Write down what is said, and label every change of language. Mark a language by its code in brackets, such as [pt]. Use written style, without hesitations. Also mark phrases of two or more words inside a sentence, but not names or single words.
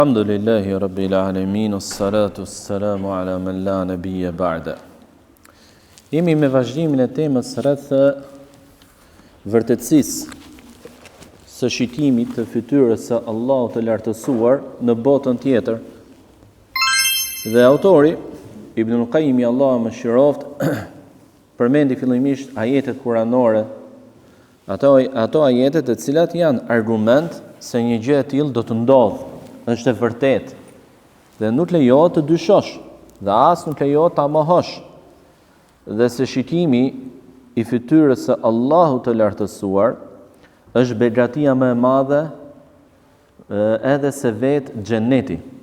[ar] الحمد لله رب العالمين الصلاة السلام على من لا نبي بعده. [sq] Jemi me vazhdimin e temës rreth vërtetësisë së shikimit të fytyrës së Allahut të lartësuar në botën tjetër. Dhe autori Ibn Qayyim, Allahu mëshiroft, përmendi fillimisht ajetet kuranore, ato ajetet të cilat janë argument se një gjë e tillë do të ndodhë, është e vërtet, dhe nuk lejohet të dyshosh, dhe as nuk lejohet ta mohosh, dhe se shikimi i fytyrës së Allahut të lartësuar është begatia më e madhe edhe se vetë xheneti.